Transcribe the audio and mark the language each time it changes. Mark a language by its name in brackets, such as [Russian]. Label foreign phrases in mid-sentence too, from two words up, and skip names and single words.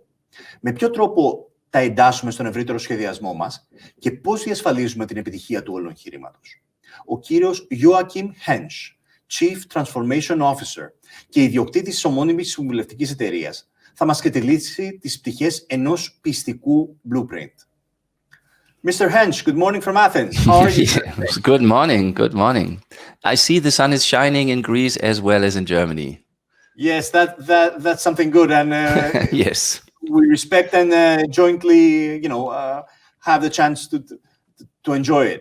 [Greek] Με ποιο τρόπο τα εντάσσουμε στον ευρύτερο σχεδιασμό μας και πώς διασφαλίζουμε την επιτυχία του όλου εγχειρήματος. Ο κύριος Joachim Hensch, [English] Chief Transformation Officer [Greek] και ιδιοκτήτης της ομώνυμης συμβουλευτικής εταιρείας, θα μας σκετελίσει τις πτυχές ενός πιστικού blueprint. [English] Mr. Hensch, good morning from Athens. How are you? Good morning, good morning. I see the sun is shining in Greece as well as in Germany. Yes, that's something good, and yes, we respect and jointly, have the chance to enjoy it.